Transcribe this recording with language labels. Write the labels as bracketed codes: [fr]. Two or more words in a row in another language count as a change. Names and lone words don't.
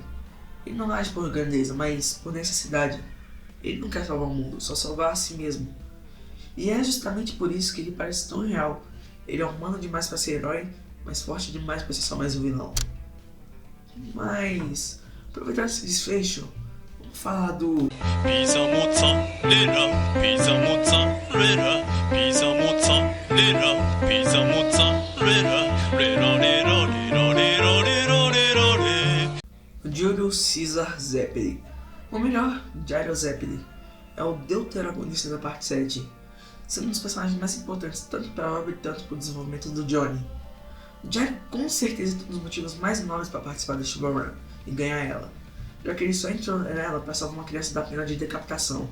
[pt] Ele não age por grandeza, mas por necessidade. Ele não quer salvar o mundo, só salvar a si mesmo. E é justamente por isso que ele parece tão real. Ele é humano demais para ser herói, mas forte demais para ser só mais um vilão. Mas, aproveitar esse desfecho, vamos falar do... [it] Pizza mozzarella, pizza mozzarella, pizza mozzarella, pizza mozzarella, lero lero lero lero lero lero lero. [pt] Julius Caesar Zeppeli. Ou melhor, Gyro Zeppeli. É o deuteragonista da parte 7, sendo um dos personagens mais importantes tanto para a obra quanto para o desenvolvimento do Johnny. Gyro com certeza tem um dos motivos mais nobres para participar da Sugar Run e ganhar ela, já que ele só entrou nela para salvar uma criança da pena de decapitação.